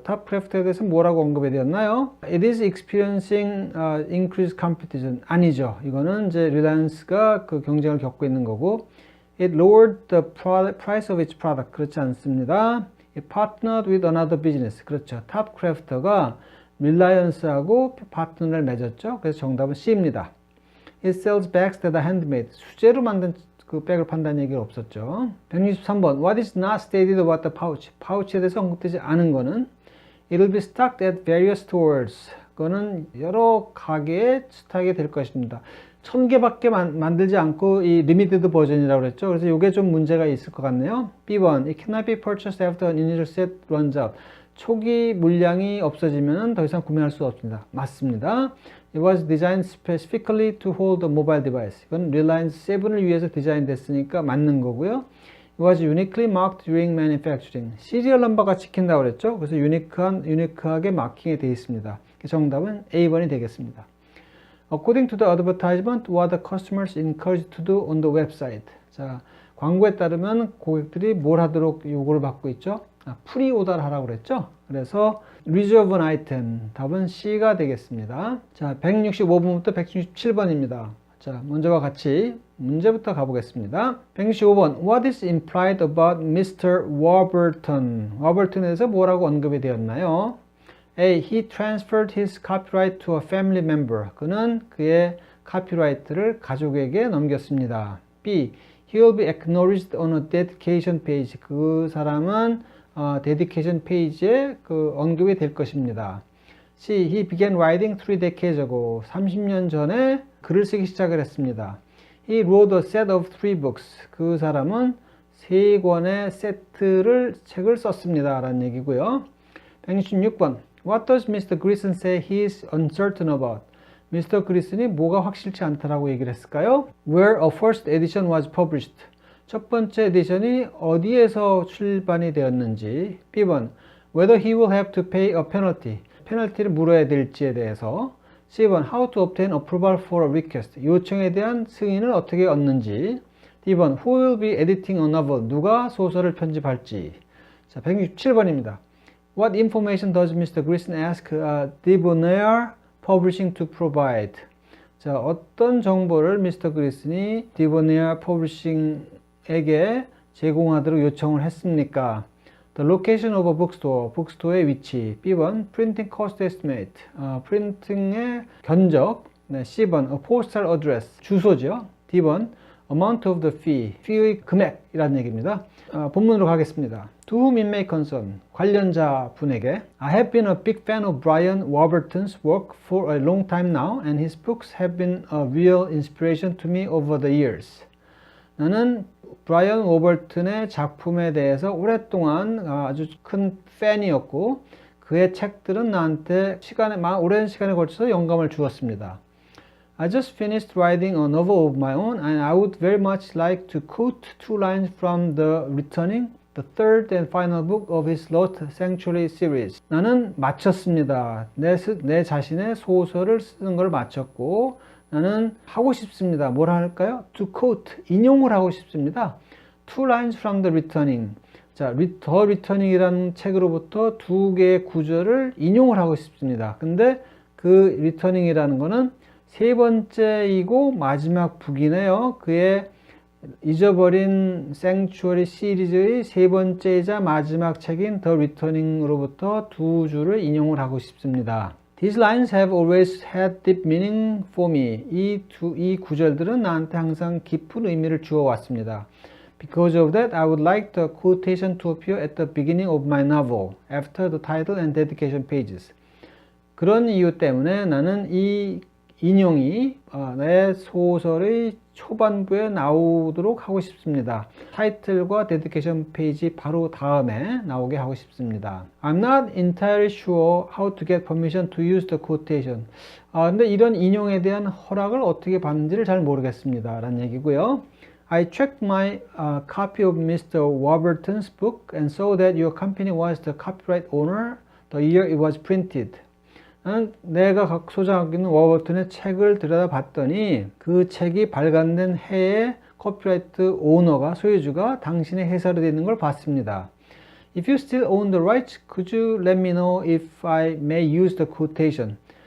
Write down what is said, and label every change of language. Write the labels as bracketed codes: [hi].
[ko] Top Crafter에 대해서 뭐라고 언급이 되었나요? [en] It is experiencing increased competition. [ko] 아니죠. 이거는 이제 Reliance가 그 경쟁을 겪고 있는 거고 [en] It lowered the price of its product. [ko] 그렇지 않습니다. [en] It partnered with another business. [ko] 그렇죠. Top Crafter가 Reliance하고 파트너를 맺었죠. 그래서 정답은 C입니다. [en] It sells bags that are handmade. [ko] 수제로 만든 그 백을 판다는 얘기가 없었죠. [en] 163번 What is not stated about the pouch? [ko] 파우치에 대해서 언급되지 않은 거는 [en] It will be stocked at various stores. [ko] 그거는 여러 가게에 스탁이 될 것입니다. 1000개밖에 만들지 않고 이 리미티드 버전이라고 그랬죠. 그래서 이게 좀 문제가 있을 것 같네요. [en] B1 It cannot be purchased after an initial set runs out. [ko] 초기 물량이 없어지면 더 이상 구매할 수 없습니다. 맞습니다. [en] It was designed specifically to hold a mobile device. [ko] 이건 Reliance 7을 위해서 디자인됐으니까 맞는 거고요. [en] It was uniquely marked during manufacturing. [ko] 시리얼 넘버가 찍힌다고 그랬죠. 그래서 유니크하게 마킹이 되어 있습니다. 정답은 A번이 되겠습니다. [en] According to the advertisement, what the customers encouraged to do on the website. [ko] 자, 광고에 따르면 고객들이 뭘 하도록 요구를 받고 있죠? 프리오더를 하라고 그랬죠? 그래서 [en] reserve an item. [ko] 답은 C가 되겠습니다. 자, 165번부터 167번입니다. 자, 먼저와 같이 문제부터 가보겠습니다. 165번. [en] What is implied about Mr. Warburton? [ko] Warburton에서 뭐라고 언급이 되었나요? [en] A. He transferred his copyright to a family member. [ko] 그는 그의 카피라이트를 가족에게 넘겼습니다. [en] B. He will be acknowledged on a dedication page. [ko] 그 사람은 dedication 페이지에 언급이 될 것입니다. [en] C. He began writing 3 decades ago. [ko] 30년 전에 글을 쓰기 시작을 했습니다. [en] He wrote a set of 3 books. [ko] 그 사람은 3권의 책을 썼습니다. 라는 얘기고요. 166번. [en] What does Mr. Grissom say he is uncertain about? Mr. [ko] Grissom이 뭐가 확실치 않다라고 얘기를 했을까요? [en] Where a first edition was published. [ko] 첫 번째 에디션이 어디에서 출판이 되었는지. [en] B번. Whether he will have to pay a penalty. [ko] 페널티를 물어야 될지에 대해서. [en] C번 how to obtain approval for a request. [ko] 요청에 대한 승인을 어떻게 얻는지. [en] D번 who will be editing a novel. [ko] 누가 소설을 편집할지. 자, 167번입니다. [en] What information does Mr. Grissom ask Debonair Publishing to provide? [ko] 자, 어떤 정보를 미스터 그리슨이 디보네어 퍼블리싱에게 제공하도록 요청을 했습니까? [en] The location of a bookstore, [ko] 북스토어의 위치. [en] B번 printing cost estimate, [ko] 프린팅의 견적. 네, C번 [en] a postal address, [ko] 주소죠. D번 [en] amount of the fee, [ko] fee의 금액이라는 얘기입니다. 본문으로 가겠습니다. [en] To whom it may concern, [ko] 관련자 분에게. [en] I have been a big fan of Brian Warburton's work for a long time now, and his books have been a real inspiration to me over the years. [ko] 나는 브라이언 워버튼의 작품에 대해서 오랫동안 아주 큰 팬이었고, 그의 책들은 나한테 오랜 시간에 걸쳐서 영감을 주었습니다. [en] I just finished writing a novel of my own, and I would very much like to quote 2 lines from The Returning, the third and final book of his Lost Sanctuary series. [ko] 나는 마쳤습니다. 내 자신의 소설을 쓰는 걸 마쳤고, 나는 하고 싶습니다. 뭘 할까요? [en] To quote, [ko] 인용을 하고 싶습니다. [en] 2 lines from The Returning. [ko] 자, The Returning이라는 책으로부터 2개의 구절을 인용을 하고 싶습니다. 근데 그 Returning이라는 거는 세 번째이고 마지막 북이네요. 그의 잊어버린 생추어리 시리즈의 세 번째이자 마지막 책인 The Returning으로부터 2줄을 인용을 하고 싶습니다. [en] These lines have always had deep meaning for me. [ko] 이 구절들은 나한테 항상 깊은 의미를 주어왔습니다. [en] Because of that, I would like the quotation to appear at the beginning of my novel, after the title and dedication pages. [ko] 그런 이유 때문에 나는 이 인용이 내 소설의 초반부에 나오도록 하고 싶습니다. 타이틀과 데디케이션 페이지 바로 다음에 나오게 하고 싶습니다. [en] I'm not entirely sure how to get permission to use the quotation. [ko] 근데 이런 인용에 대한 허락을 어떻게 받는지를 잘 모르겠습니다. 라는 얘기고요. [en] I checked my copy of Mr. Warburton's book and saw that your company was the copyright owner the year it was printed. [ko] 내가 소장하고 있는 워버튼의 책을 들여다봤더니 그 책이 발간된 해에 커피라이트 오너가, 소유주가 당신의 회사로 되어 있는 걸 봤습니다. [en] If you still own the rights, could you let me know if I may use the quotation?